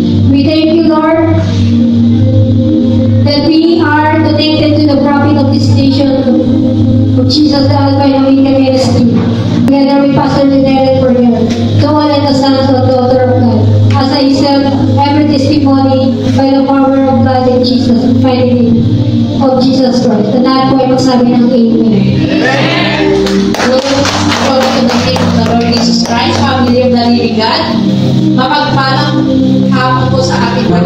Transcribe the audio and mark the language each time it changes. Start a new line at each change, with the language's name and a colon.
English: We thank you, Lord, that we are connected to the prophet of this nation of Jesus the Alpha and Omega Ministry, together with Pastor Janelle for you, to all and the sons of daughter of God, as I serve every testimony by the power of God in Jesus, mighty name of Jesus Christ.
Filipino: And lahat po ay magsabi ng Amen.
English: Glory to the name of the Lord Jesus Christ, family of the living God.
Filipino: Mapagpalang hapon po sa ating mga.